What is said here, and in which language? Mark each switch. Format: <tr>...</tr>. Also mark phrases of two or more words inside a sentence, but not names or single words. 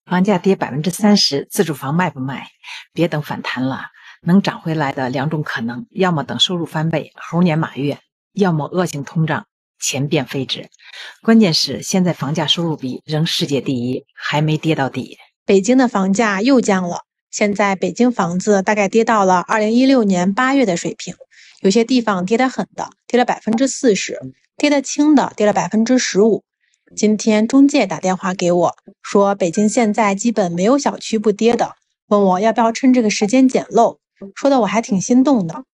<zh>房價跌30%，自住房賣不賣？別等反彈了，能漲回來的2種可能，要麼等收入翻倍，猴年馬月，要麼惡性通脹，錢變廢紙。關鍵是現在房價收入比仍世界第一，還沒跌到底。北京的房價又降了，現在北京房子大概跌到了2016年8月的水平，有些地方跌得狠的，跌了40%，跌得輕的跌了15%。今天中介打電話給我，說北京現在基本沒有小區不跌的，問我要不要趁這個時間撿漏，說的我還挺心動的。</zh>